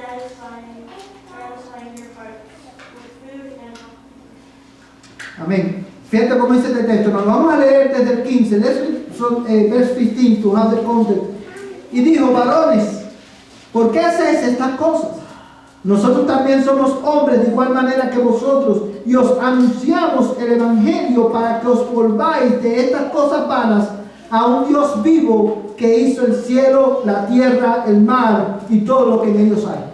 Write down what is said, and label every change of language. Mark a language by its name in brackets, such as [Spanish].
[English] satisfying your hearts with food and [Spanish] Amén. Fíjate cómo dice este texto. Nos vamos a leer desde el 15. [English] Let's read from verse 15 to have the context. [Spanish] Y dijo, varones, ¿por qué hacéis estas cosas? Nosotros también somos hombres de igual manera que vosotros, y os anunciamos el Evangelio para que os volváis de estas cosas vanas a un Dios vivo que hizo el cielo, la tierra, el mar y todo lo que en ellos hay.